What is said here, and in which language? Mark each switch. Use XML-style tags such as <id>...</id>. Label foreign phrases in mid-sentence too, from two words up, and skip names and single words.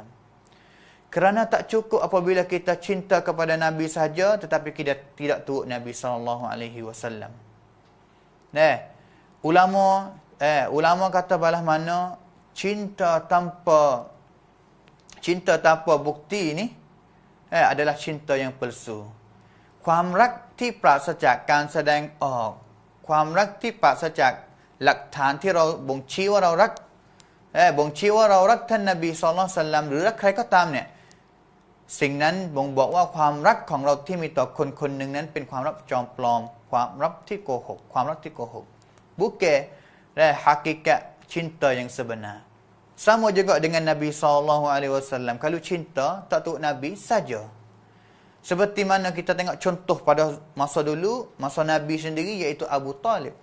<ms>Kerana tak cukup apabila kita cinta kepada Nabi saja tetapi kita tidak turut Nabi SAW. Ulama kata balah mana cinta tanpa bukti ni adalah cinta yang palsu.</ms> <th>ความรักที่ปราศจากการแสดงออกความรักที่ปราศจากหลักฐานที่เราบ่งชี้ว่าเรารักท่านนบี</th> <ar>صلى الله عليه وسلم</ar> <th>หรือรักใครก็ตามเนี่ยสิ่งนั้นบ่งบอกว่าความรักของเราที่มีต่อคนคนหนึ่งนั้นเป็นความรักจอมปลอมความรักที่โกหก</th> <ms>bukan hakikat cinta yang sebenar. Sama juga dengan Nabi SAW. Kalau cinta, tak turut Nabi saja. Seperti mana kita tengok contoh pada masa dulu, masa Nabi sendiri, iaitu Abu Talib.</ms>